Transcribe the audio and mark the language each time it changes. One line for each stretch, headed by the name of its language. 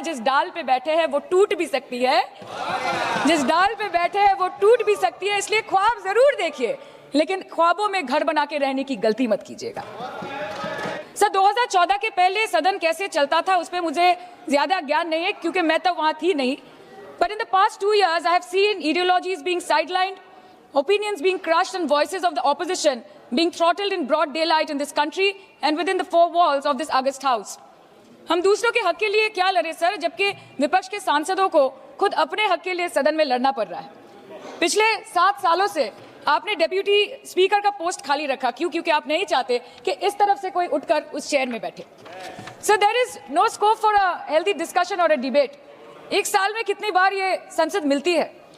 Hindi: जिस डाल पे बैठे हैं वो टूट भी सकती है, जिस डाल पे बैठे हैं वो टूट भी सकती है, इसलिए ख्वाब जरूर देखिए, लेकिन ख्वाबों में घर बना के रहने की गलती मत कीजिएगा। सर, 2014 के पहले सदन कैसे चलता था उस पर मुझे ज्यादा ज्ञान नहीं है, क्योंकि मैं तो वहां थी नहीं।
English: But in the past 2 years, I have seen ideologies being sidelined, opinions being crushed, and voices of the opposition being throttled in broad daylight in this country and within the 4 walls of this August House.
Hindi: हम दूसरों के हक के लिए क्या लड़े sir, जबकि विपक्ष के सांसदों को खुद अपने हक के लिए सदन में लड़ना पड़ रहा है। पिछले 7 सालों से आपने डेप्यूटी स्पीकर का पोस्ट खाली रखा, क्यों? क्योंकि आप नहीं चाहते कि इस तरफ से कोई उठकर उस चेयर में बैठे। Sir,
English: There is no scope for a healthy discussion और a debate.
Hindi: एक साल में कितनी बार ये संसद मिलती है?